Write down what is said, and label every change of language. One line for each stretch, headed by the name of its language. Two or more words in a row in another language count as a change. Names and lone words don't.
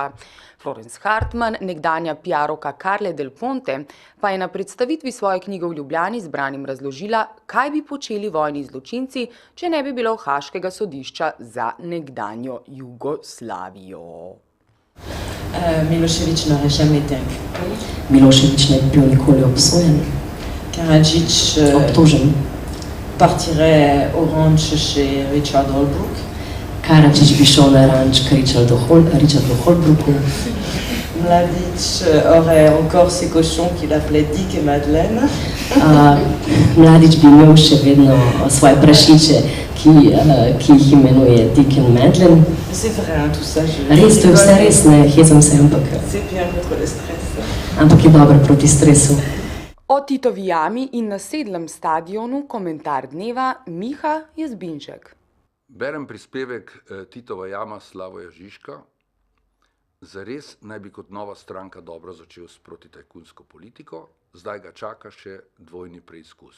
Slovenian: Florence Hartmann, nekdanja PR-ovka Carle Del Ponte, pa je na predstavitvi svoje knjige v Ljubljani zbranim razložila, kaj bi počeli vojni zločinci, če ne bi bilo Haaškega sodišča za nekdanjo Jugoslavijo.
French: Milošević n'aurait jamais été inculpé.
Slovenian: Milošević ne bi bil nikoli obsojen.
French: Karadžić partirait au ranch chez Richard Holbrooke.
Slovenian: Karadžić bi šel na ranč k Richardu Holbrooku.
French: Mladić aurait encore ses cochons qu'il appelait Dick et Madeleine.
Slovenian: Mladić bi imel še vedno svoje prašiče, ki jih imenuje Dick and Madeleine.
French: C'est vrai, tout ça.
Slovenian: Res, to je vse res, ne hecam se, ampak...
French: C'est bien contre le stress.
Slovenian: Ampak je dobro proti stresu. O Titovi jami in nasedlem stadionu komentar dneva Miha Jazbinšek. Berem prispevek Titova jama Slavoja Žižka. Zares naj bi kot nova stranka dobro začel s protitajkunsko politiko, zdaj ga čaka še dvojni preizkus.